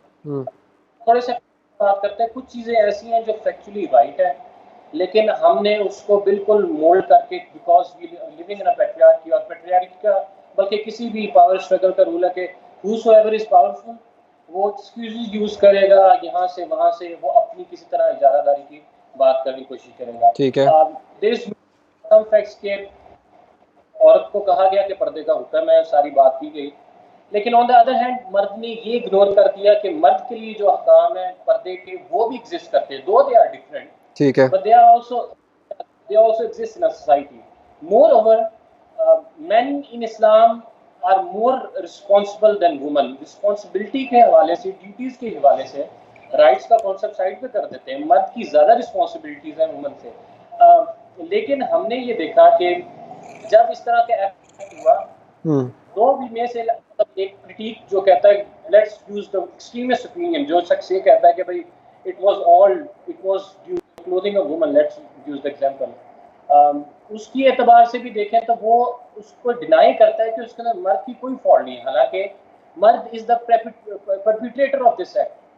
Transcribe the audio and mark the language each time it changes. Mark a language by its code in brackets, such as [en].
[ur] تھوڑے سے بات کرتے ہیں, کچھ چیزیں ایسی ہیں جو فیکچولی رائٹ ہے لیکن ہم نے اس کو بالکل مولڈ کر کے, [en] because we living in a patriarchy, [ur] اور پیٹریارکی کا بلکہ کسی بھی پاور اسٹرگل کا رول ہے کہ [en] whosoever is powerful [ur] وہ ایکسکیوزز یوز کرے گا یہاں سے وہاں سے, وہ اپنی کسی طرح اجارہ داری کی بات کرنے کی کوشش کرے گا. ٹھیک ہے. [en] there is some facts [ur] کہ عورت کو کہا گیا کہ پردے کا حکم ہے, ساری بات کی گئی, لیکن آن دا ادر ہینڈ مرد نے یہ اگنور کر دیا کہ مرد کے لیے جو احکام ہیں پردے کے وہ بھی ایگزسٹ کرتے ہیں, [en] though they are different, [ur] ٹھیک ہے. [en] but they also exist in a society. Moreover, men in Islam are more responsible than women. [ur] Responsibility کے حوالے سے, ڈیوٹیز کے حوالے سے, رائٹس کا کانسیپٹ سائڈ پہ کر دیتے ہیں, مرد کی زیادہ رسپانسبلٹیز ہیں وومن سے. لیکن ہم نے یہ دیکھا کہ جب اس طرح کا ایکٹ ہوا دو بھی میں سے ایک کرٹیک جو کہتا ہے [en] let's use the extremist opinion, [ur] جو شخص یہ کہتا ہے کہ بھائی [en] it was due clothing a woman, let's use the example, [ur] اس کی اعتبار سے بھی دیکھیں تو وہ اس کو ڈینائی کرتا ہے کہ اس کے اندر مرد کی کوئی فالٹ نہیں ہے, حالانکہ مرد [en] Is the perpetrator of this act.